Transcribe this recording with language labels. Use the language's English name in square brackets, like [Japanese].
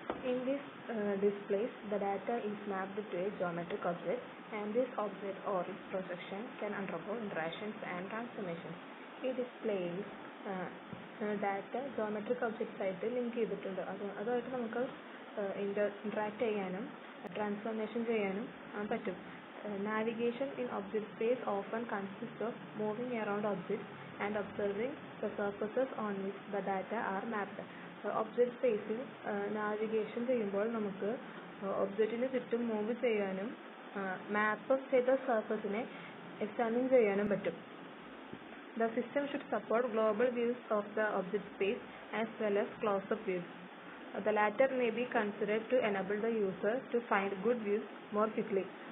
[English] In this displays, the data is mapped to a geometric object, and this object or its projection can undergo interactions and transformations. [Malayalam] ഈ ഡിസ്പ്ലേയിൽ data geometric objects ആയിട്ട് link ചെയ്തിട്ടുണ്ട്. അതുമായിട്ട് നമുക്ക് interact ചെയ്യാനും transformation ചെയ്യാനും പറ്റും. [English] Navigation in object space often consists of moving around objects and observing the surfaces on which the data are mapped. [Malayalam] Object സ്പേസിൽ navigation ചെയ്യുമ്പോൾ നമുക്ക് ഒബ്ജക്റ്റിന് ചുറ്റും മൂവ് ചെയ്യാനും മാപ്പ് ചെയ്ത സർഫസിനെ എക്സാമിൻ ചെയ്യാനും പറ്റും. [English] The system should support global views of the object space as well as close-up views. The latter may be considered to enable the user to find good views more quickly.